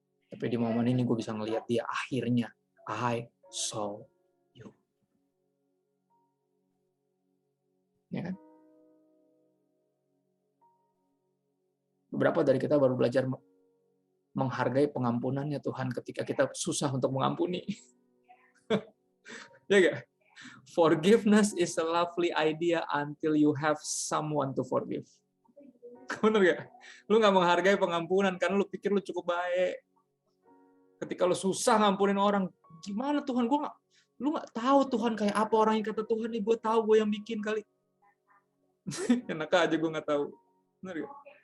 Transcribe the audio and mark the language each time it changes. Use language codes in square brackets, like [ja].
[id] Tapi di momen ini gue bisa ngelihat dia akhirnya, [en] I saw you. [id] Ya kan? Beberapa dari kita baru belajar menghargai pengampunannya Tuhan ketika kita susah untuk mengampuni. Ya gak? [en] Forgiveness is a lovely idea until you have someone to forgive. [id] Bener gak? Lu gak menghargai pengampunan karena lu pikir lu cukup baik. Ketika lu susah ngampunin orang, gimana Tuhan? Lu gak tahu Tuhan kayak apa orang yang kata Tuhan nih, gue tahu gue yang bikin kali. Enak aja gue gak tahu. Bener gak?